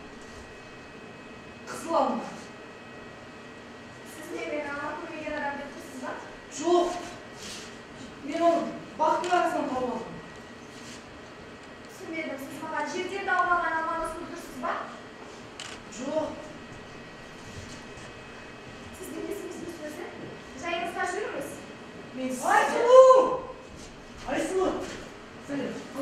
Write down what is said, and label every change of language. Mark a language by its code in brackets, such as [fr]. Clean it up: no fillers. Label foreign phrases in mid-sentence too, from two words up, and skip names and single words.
[uz] Qizil olma. Siz ne meni olma ko'rmagan odam deb turibsizmi? Yo'q. Men uni baxtli arasdan topib oldim. [kk] түсінбедім. Сіз маған жерден тауып алған алманы ұсынып тұрсыз ба? Жоқ. Сіздің есіміңіз өзі? Жайыңызға жүріңіз. Айсұлу! Айсұлу! Сәлем.